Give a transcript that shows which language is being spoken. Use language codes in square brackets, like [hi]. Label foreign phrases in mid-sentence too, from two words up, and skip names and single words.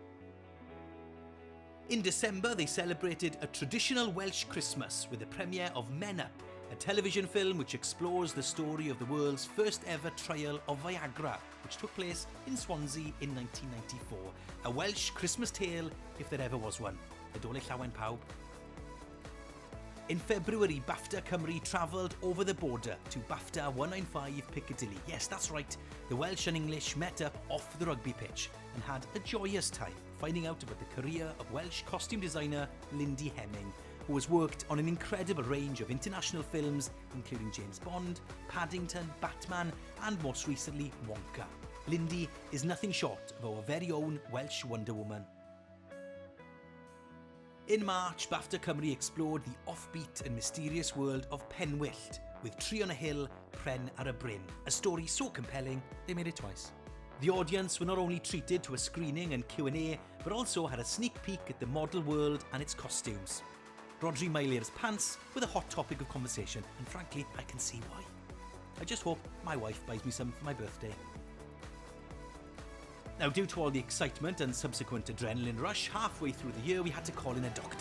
[en] In December they celebrated a traditional Welsh Christmas with the premiere of Men Up, a television film which explores the story of the world's first ever trial of Viagra, which took place in Swansea in 1994. A Welsh Christmas tale, if there ever was one. [cy] Nadolig llawen pawb. [en] In February, BAFTA Cymru travelled over the border to BAFTA 195 Piccadilly. Yes, that's right. The Welsh and English met up off the rugby pitch and had a joyous time finding out about the career of Welsh costume designer Lindy Hemming, who has worked on an incredible range of international films, including James Bond, Paddington, Batman, and most recently, Wonka. Lindy is nothing short of our very own Welsh Wonder Woman. In March, BAFTA Cymru explored the offbeat and mysterious world of Penwyllt, with Tree on a Hill, Pren ar y Bryn, a story so compelling they made it twice. The audience were not only treated to a screening and Q&A, but also had a sneak peek at the model world and its costumes. Rodri Mailir's pants were the hot topic of conversation, and frankly, I can see why. I just hope my wife buys me some for my birthday. Now, due to all the excitement and subsequent adrenaline rush, halfway through the year we had to call in a doctor.